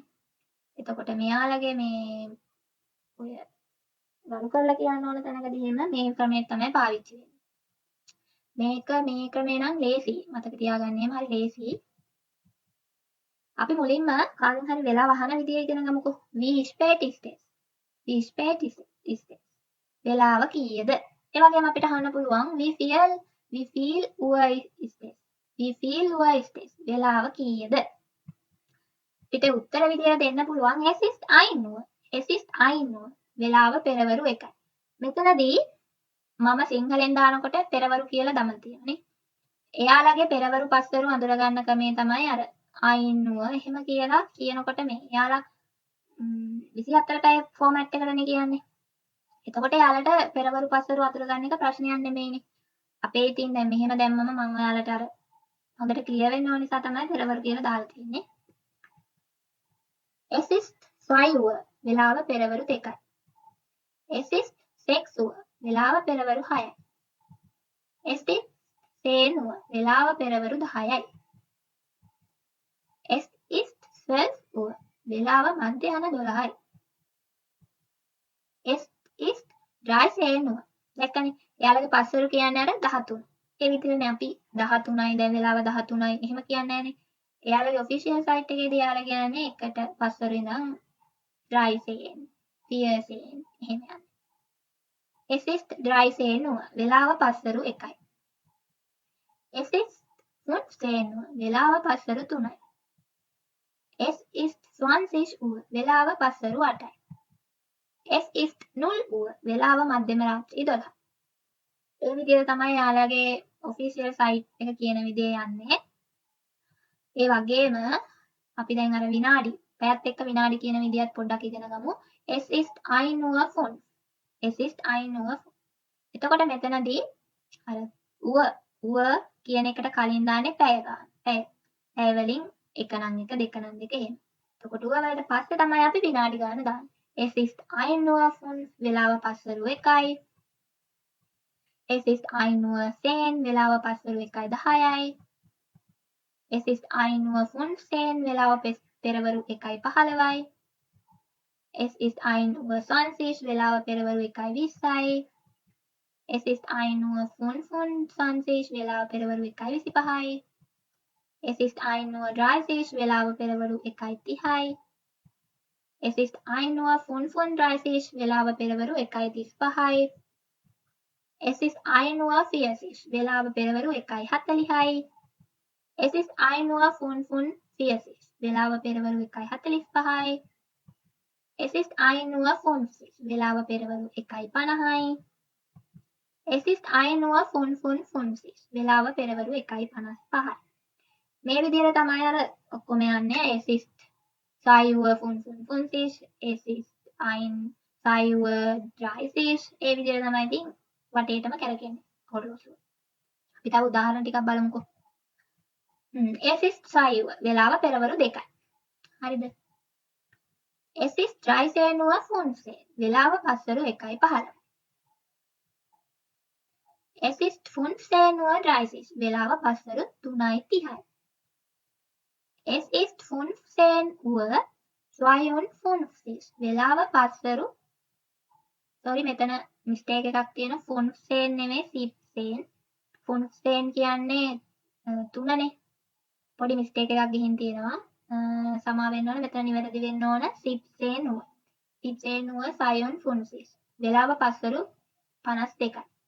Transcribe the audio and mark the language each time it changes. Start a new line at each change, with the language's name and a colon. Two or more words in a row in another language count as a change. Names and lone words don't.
Sinhala: එතකොට මෙයාලගේ මේ ඔය ගරු කරලා කියන්න ඕන තැනකදී එහෙම මේ ක්‍රමය තමයි පාවිච්චි වෙන්නේ. මේ ක්‍රමය නම් ලේසි. මතක තියාගන්න එහෙම හරි ලේසි. අපි මුලින්ම කාගෙන් හරි වෙලාව අහන විදිය ඉගෙන ගමුකෝ.
German: Wie spät ist es?
Sinhala: වෙලාව කීයද? ඒ වගේම අපිට අහන්න පුළුවන්
German: wie viel Uhr ist es?
Sinhala: වෙලාව කීයද? පිට උත්තර විදියට දෙන්න පුළුවන්
German: es ist 1 Uhr.
Sinhala: වෙලාව පෙරවරු 1යි. මෙතනදී මම සිංහලෙන් දානකොට පෙරවරු කියලා දමලා තියෙනනේ. එයාලගේ පෙරවරු පස්වරු අඳුර ගන්න ක්‍රමය තමයි අර 1 Uhr එහෙම කියලා කියනකොට මේ එයාලා 24 පැය ෆෝමැට් එකකටනේ කියන්නේ. එතකොට එයාලට පෙරවරු පස්වරු අඳුර ගන්න එක ප්‍රශ්නයක් නෙමෙයිනේ. අපේ ඉතින් දැන් මෙහෙම දැම්මම මම ඔයාලට අර හොඳට ක්ලියර් වෙන්න ඕන නිසා තමයි පෙරවරු කියලා දාලා තියෙන්නේ.
German: Es ist 2 Uhr.
Sinhala: වෙලාව පෙරවරු 2යි.
German: Es ist 6 Uhr.
Sinhala: වෙලාව පෙරවරු 6යි.
German: Es ist 10 Uhr.
Sinhala: වෙලාව පෙරවරු 10යි.
German: Es ist 12 Uhr.
Sinhala: වෙලාව මධ්‍යහන 12යි.
German: Es ist 13 Uhr.
Sinhala: දැක්කනේ. එයාලගේ පස්වරු කියන්නේ අර 13. ඒ විදිහනේ අපි 13යි දැන් වෙලාව 13යි එහෙම කියන්නේ නැහනේ. එයාලගේ
English: official site
Sinhala: එකේදී එයාලා කියන්නේ එකට පස්වරු ඉඳන් 13 14 එහෙම යනවා.
German: Es ist 13 Uhr.
Sinhala: වෙලාව පස්වරු 1යි.
German: Es ist 15 Uhr.
Sinhala: වෙලාව පස්වරු 3යි.
German: Es ist 20 Uhr.
Sinhala: වෙලාව පස්වරු 8යි.
German: Es ist 0 Uhr.
Sinhala: වෙලාව මධ්‍යම රාත්‍රී 12යි. ඒ විදිහට තමයි යාළගේ
English: official site
Sinhala: එක කියන විදිය යන්නේ. ඒ වගේම අපි දැන් අර විනාඩි පැයත් එක්ක විනාඩි කියන විදිහත් පොඩ්ඩක් ඉගෙන ගමු.
German: Es ist 1 Uhr 5. Es ist 1 Uhr 5.
Sinhala: එතකොට මෙතනදී අර Uhr කියන එකට කලින් දාන්නේ පැය ගන්න. පැය වලින් 1 නම් 1 2 නම් 2 එහෙම. එතකොට Uhr වලට පස්සේ තමයි අපි විනාඩි ගන්න දාන්නේ.
German: Es ist 1 Uhr 5
Sinhala: වෙලාව පස්වරු 1යි.
German: Es ist 1 Uhr 10
Sinhala: වෙලාව පස්වරු 1:10යි.
German: Es ist 1 Uhr 15
Sinhala: වෙලාව පෙරවරු 1:15යි.
German: Es ist 1 Uhr 20
Sinhala: වෙලාව පෙරවරු 1:20යි.
German: Es ist 1 Uhr 25
Sinhala: වෙලාව පෙරවරු 1:25යි.
German: Es ist 1 Uhr 30
Sinhala: වෙලාව පෙරවරු 1:30යි.
German: Es ist 1 Uhr 35
Sinhala: වෙලාව පෙරවරු 1:35යි.
German: Es ist 1 Uhr 40
Sinhala: වෙලාව පෙරවරු 1:40යි.
German: Es ist 1 Uhr 45
Sinhala: වෙලාව පෙරවරු 1:45යි.
German: Es ist 1 Uhr 50
Sinhala: වෙලාව පෙරවරු 1:50යි.
German: Es ist 1 Uhr 55
Sinhala: වෙලාව පෙරවරු 1:55යි. මේ විදිහට තමයි අර ඔක්කොම යන්නේ.
German: Es ist 2 Uhr 55, es ist 2 Uhr 30
Sinhala: ඒ විදිහට තමයි ඉතින් වටේටම කරකෙන්නේ කොටලොස්සුව. අපි තව උදාහරණ ටිකක් බලමුකෝ.
German: Es ist 2 Uhr
Sinhala: වෙලාව පෙරවරු 2යි. හරිද?
German: Es ist 13 Uhr 15
Sinhala: වෙලාව පස්වරු 1:15.
German: Es ist 15 Uhr 30
Sinhala: වෙලාව පස්වරු 3:30යි.
German: Es ist 15 Uhr 52
Sinhala: වෙලාව පස්වරු මෙතන මිස්ටේක් එකක් තියෙනවා. 15 නෙමෙයි 17. 15 කියන්නේ 3නේ. පොඩි මිස්ටේක් එකක් ගිහින් තියෙනවා. සමා වෙන්න ඕන. මෙතන නිවැරදි වෙන්න ඕන 17 Uhr. 17 Uhr 52 වෙලාව පස්වරු 52යි.